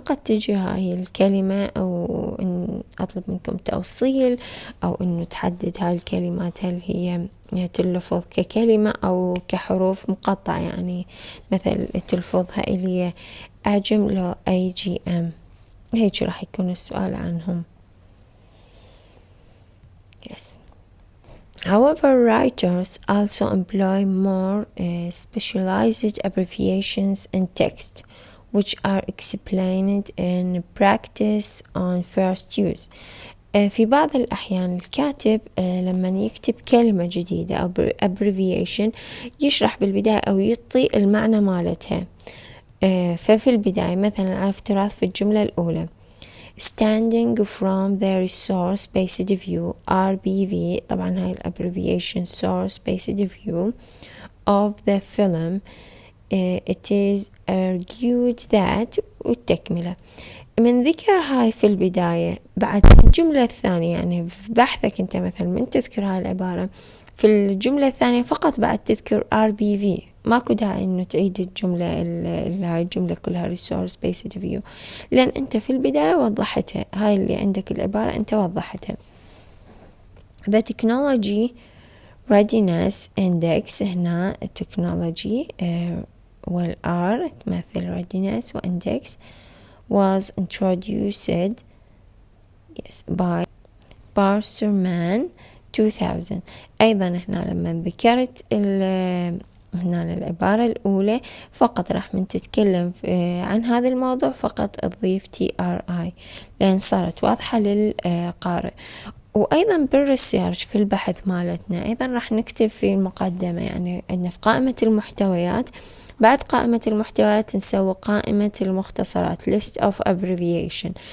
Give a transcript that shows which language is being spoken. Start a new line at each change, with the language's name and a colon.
Arabic: قد تجي هاي الكلمة، أو إن أطلب منكم توصيل، أو إنه تحدد هاي الكلمات هل هي تلفظ ككلمة أو كحروف مقطعة، يعني مثل تلفظها اللي هي أعجم لو AGM، هيك راح يكون السؤال عنهم.
English: Yes. However, writers also employ more specialized abbreviations in text, which are explained in practice on first use.
Arabic: في بعض الأحيان الكاتب لما يكتب كلمة جديدة أو abbreviation يشرح بالبداية أو يعطي المعنى مالتها. ففي البداية مثلا على افتراض في الجملة الأولى
English: standing from the resource based view RBV،
Arabic: طبعا هاي
English: abbreviation source based view of the film it is argued that،
Arabic: والتكملة. من ذكر هاي في البداية، بعد الجملة الثانية يعني في بحثك انت مثلا من تذكر هاي العبارة، في الجملة الثانية فقط بعد تذكر RBV، ماكو داعي انه تعيد الجملة هاي الجملة كلها
English: resource based view،
Arabic: لان انت في البداية وضحتها، هاي اللي عندك العبارة انت وضحتها.
English: The technology readiness index هنا technology والR تمثل readiness وindex was introduced by Sparserman 2000.
Arabic: أيضا هنا لما ذكرت هنا العبارة الأولى فقط راح من تتكلم عن هذا الموضوع فقط تضيف TRI لأن صارت واضحة للقارئ. وأيضا بالريسيرش في البحث مالتنا أيضا راح نكتب في المقدمة، يعني عندنا في قائمة المحتويات، بعد قائمة المحتويات نسوي قائمة المختصرات
English: list of abbreviation.